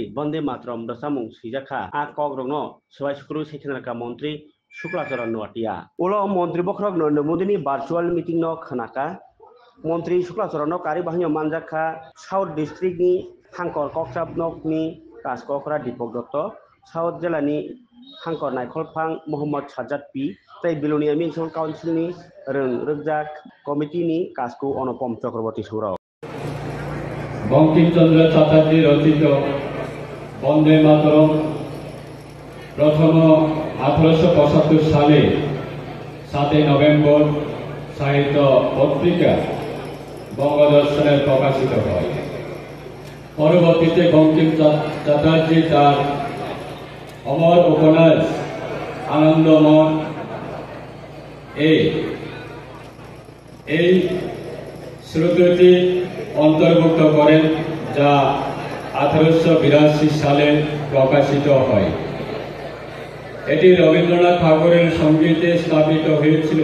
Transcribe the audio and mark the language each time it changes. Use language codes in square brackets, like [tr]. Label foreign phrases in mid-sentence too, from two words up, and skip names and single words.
[trb] बंदे मातरम रोजाबमुं सैजाखा आ कग्रंनो सबाय सुक्रु सेकेन्द्रका मंत्री शुक्लाचरण नुवाटिया उलो मंत्री बख्रक नरेंद्र [en] virtual meeting [trb] न खनाका मंत्री शुक्लाचरण कार्यवाही मानजाखा [en] South Districtni [trb] हांकर कक्साबनकनि कासकरा दीपक दत्त साउथ जिल्लानि हांकर नायखलफां मोहम्मद साज्जाद पि तै बिलुनिया [en] municipal councilni [trb] रोंजाक कमिटिनि कासको अनुपम चक्रवर्ती सौराव [bn] বঙ্কিমচন্দ্র চ্যাটার্জি রচিত বন্দে মাতরম প্রথম 1875 সালে 7 নভেম্বর সাহিত্য পত্রিকা বঙ্গদর্শনে প্রকাশিত হয়। পরবর্তীতে বঙ্কিম চ্যাটার্জি তার অমর উপন্যাস আনন্দময় শ্রুতিটি অন্তর্ভুক্ত করেন যা 1882 সালে প্রকাশিত হয়। এটি রবীন্দ্রনাথ ঠাকুরের সঙ্গীতে স্থাপিত হয়েছিল।